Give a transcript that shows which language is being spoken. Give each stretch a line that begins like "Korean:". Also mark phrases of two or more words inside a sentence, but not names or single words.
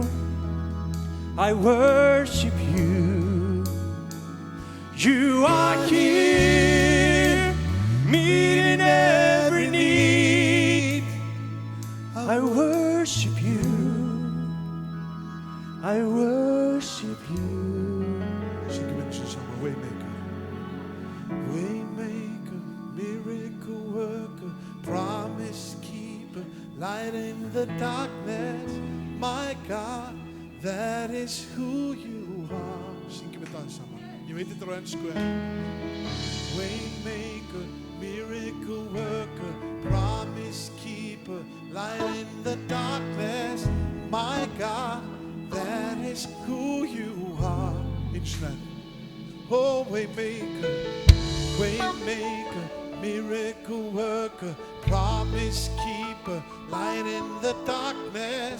English: I worship you. You are here, meeting every need. I worship you. I worship you.
Icelandic: Syngjum einu sinni saman,
English: Waymaker. Waymaker, miracle worker, promise keeper, light in the darkness. My God, that is who you are.
Icelandic: Syngjum þetta aðeins saman. Ég veit þetta á ensku en.
English: Waymaker, miracle worker, promise keeper, light in the darkness. My God, that is who you are. Instead, oh waymaker, waymaker, miracle worker, promise keeper, light in the darkness.